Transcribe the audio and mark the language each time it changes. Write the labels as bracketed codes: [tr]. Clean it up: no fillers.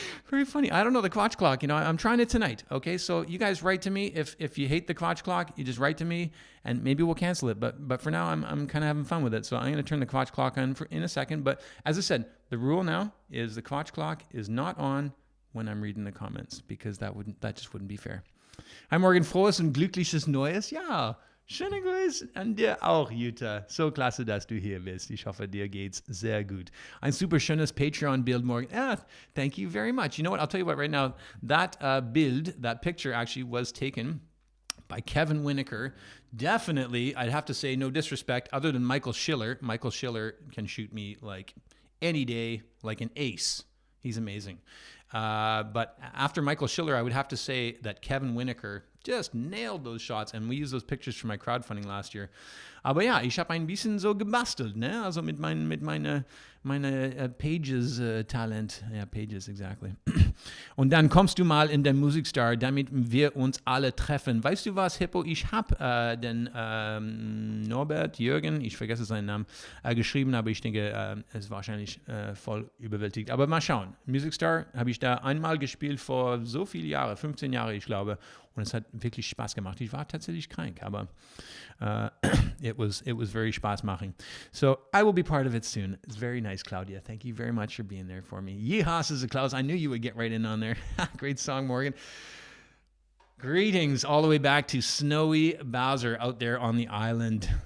[en] Very funny. I don't know the Quatsch clock. I'm trying it tonight. Okay, so you guys write to me. If you hate the Quatsch clock, you just write to me, and maybe we'll cancel it. But for now, I'm kind of having fun with it. So I'm going to turn the Quatsch clock on in a second. But as I said, the rule now is the Quatsch clock is not on when I'm reading the comments, because that just wouldn't be fair. [de] Hi Morgan, frohes und glückliches Neues. Ja. Schöne Grüße an dir auch, Jutta. So klasse, dass du hier bist. Ich hoffe, dir geht's sehr gut. Ein super schönes Patreon-Bild, [en] Morgan. Thank you very much. You know what? I'll tell you what, right now, that that picture actually was taken by Kevin Winokur. Definitely, I'd have to say, no disrespect, other than Michael Schiller. Michael Schiller can shoot me like any day, like an ace. He's amazing. But after Michael Schiller, I would have to say that Kevin Winokur just nailed those shots, and we used those pictures for my crowdfunding last year. [de] Aber ja, ich habe ein bisschen so gebastelt, ne? Also mit meiner Pages-Talent. Ja, Pages, exactly. Und dann kommst du mal in den Musikstar, damit wir uns alle treffen. Weißt du was, Hippo? Ich habe den Norbert, Jürgen, ich vergesse seinen Namen, geschrieben, aber ich denke, es ist wahrscheinlich voll überwältigt. Aber mal schauen. Musikstar habe ich da einmal gespielt vor so viele Jahre, 15 Jahre, ich glaube. Und es hat wirklich Spaß gemacht. Ich war tatsächlich krank, aber [en] it was very spaßmaching. So I will be part of it soon. It's very nice, Claudia. Thank you very much for being there for me. Yeehaw, says Klaus. I knew you would get right in on there. Great song, Morgan. Greetings all the way back to snowy Bowser out there on the island.